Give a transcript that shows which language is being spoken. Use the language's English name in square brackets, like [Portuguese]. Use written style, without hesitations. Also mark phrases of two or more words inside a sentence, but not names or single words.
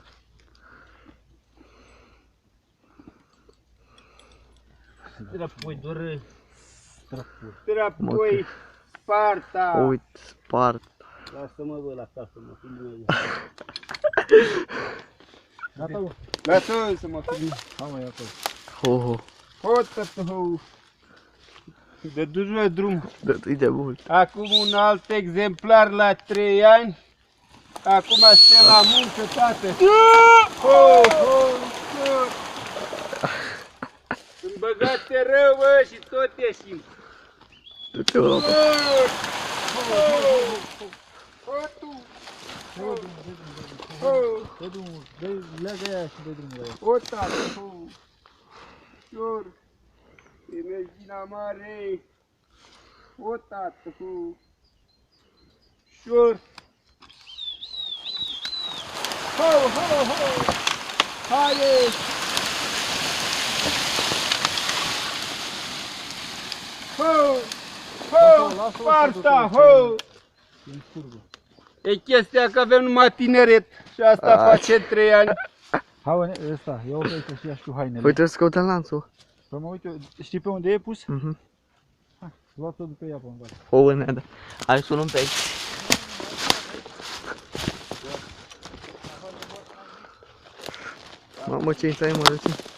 [Romanian] Trapoi doră. Străpuri. Trapoi Sparta. Uite, spart. Lasă-mă bă la casă, mă filmează. Gata, bă. Lasă-mă să mă filmez. Ha, mă, ia acolo. Ho, ho. Ho, tătău. De duci la drum. Dă-i de mult. Acum un alt exemplar la 3 ani. Acum suntem la muncă, tată. Ho, ho, ho. Sunt băgate rău, bă, și tot ieșim. Du-te, bă. Dă drumul, leagă aia și dă drumul la ea. O, tată, ho. Ușor. E mergina mare. O, tată, ho. Ușor. Ho, ho, ho. Haide. Ho. Ho. Sparta, ho. E în curvă. E chestia că avem numai tineret și asta face 3 ani. Hai, bă, ăsta, ia uite aici și ia și tu hainele. Păi trebuie să căutăm lanțul. Păi mă uite, știi pe unde e pus? Mhm. Luați-o după ea pe în baie. O vânea, da. Hai să o luăm pe aici. Mamă, ce-i stai, mă, răcim.